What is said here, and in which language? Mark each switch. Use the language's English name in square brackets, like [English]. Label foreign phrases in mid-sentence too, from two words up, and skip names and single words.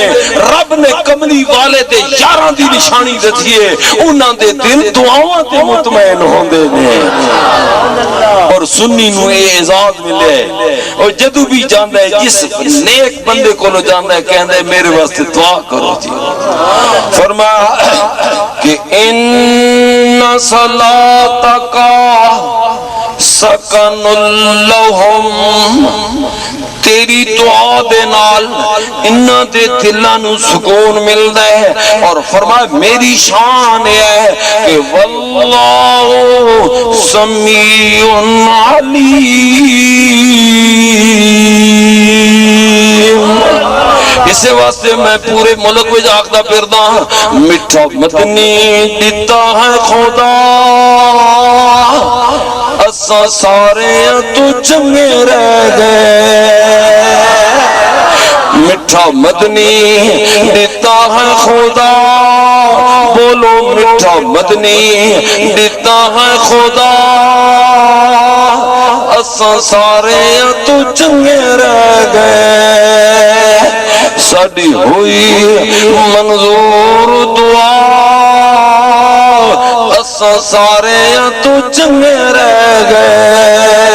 [Punjabi] رب نے کملی والے دے یاراں دی نشانی دتی ہے انہاں دے دل دعاواں تے مطمئن ہوندے نے. اور سنی نو اے اعزاز ملے اور جدو بھی جاندا ہے جس نیک بندے کولو جاندا ہے کہندا ہے میرے واسطے دعا کرو جی. [Arabic] فرمایا کہ ان صلاتک سکن لہم. [Punjabi] تیری دعا دے نال انہاں دے دلاں نو سکون ملدا ہے اور فرمایا میری شان ہے کہ [Arabic] واللہ سمیع علیم۔ [Punjabi] اسے واسطے میں پورے ملک میں جاگتا پھردا [Urdu] میٹھا مدنی دیتا ہے خدا [Punjabi] اساں سارے تو چنگے رہ گئے، [Urdu] میٹھا مدنی دیتا ہے خدا، [Punjabi] بولو [Urdu] میٹھا مدنی دیتا ہے خدا [Punjabi] اساں سارے تو چنگے رہ گئے، ساڈی ہوئی منظور دعا اساں سارے تو چنگے رہ گئے۔